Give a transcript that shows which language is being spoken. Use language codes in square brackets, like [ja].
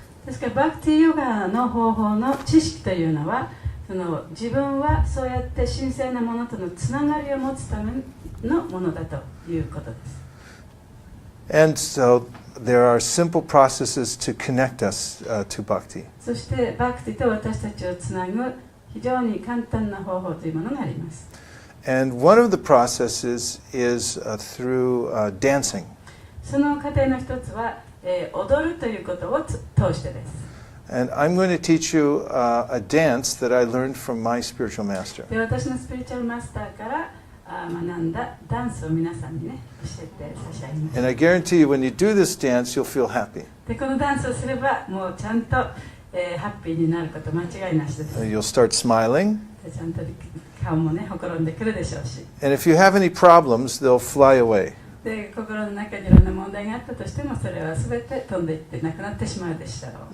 [ja] ですからバクティヨガの方法の知識というのはその自分はそうやって神聖なものとのつながりを持つためのものだということです。 [en] And so there are simple processes to connect us to Bhakti. [ja] そしてバクティと私たちをつなぐ非常に簡単な方法というものがあります。 [en] And one of the processes is through dancing. [ja] その過程の一つは、踊るということを通してです。 [en] And I'm going to teach you a dance that I learned from my spiritual master. [ja] で私のスピリチュアルマスターから学んだダンスを皆さんにね教えて差し上げます。 [en] And I guarantee you, when you do this dance, you'll feel happy. [ja] でこのダンスをすればもうちゃんと、ハッピーになること間違いなしです。 [en] You'll start smiling. [ja] でちゃんと顔もねほころんでくるでしょうし。 [en] And if you have any problems, they'll fly away. [ja] で心の中にいろんな問題があったとしてもそれは全て飛んでいってなくなってしまうでしょう。